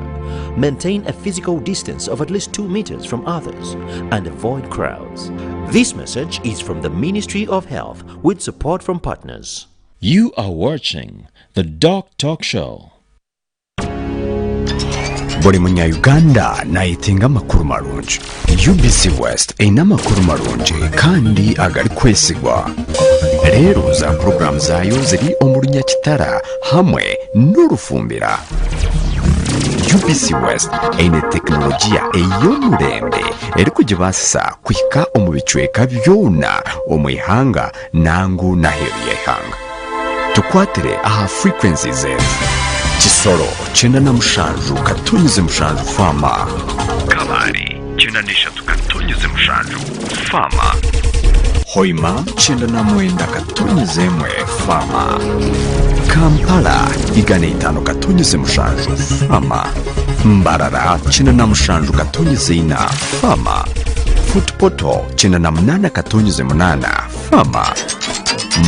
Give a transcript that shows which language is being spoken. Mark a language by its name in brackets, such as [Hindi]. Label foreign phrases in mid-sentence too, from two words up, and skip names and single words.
[English] Maintain a physical distance of at least 2 meters from others and avoid crowds. This message is from the Ministry of Health with support from partners. You are watching the DocTalk Show. [Nyankole] Buli munya-Uganda nayetenga amakuru marungi. UBC West erina amakuru marungi kandi agali kwesigwa. Leero za program zaayo ziri omu Lunyakitara hamwe n'Olufumbira. UBC West eine tekinologiya ey'omulembe eri kugibaasa kuhika omu bicweka byona omu ihanga nangu n'aheeru y'eihanga. Tukwatire aha frequencies zetu. Kisoro 97 katonyeze mushanju fama. Kabari 93 katonyeze mushanju fama. Hoima 99 katonyeze mwe fama. Kampala 5 katonyeze mushanju fama. Mbarara 97 katonyeze ina fama. Futpoto 98 katonyeze munana fama.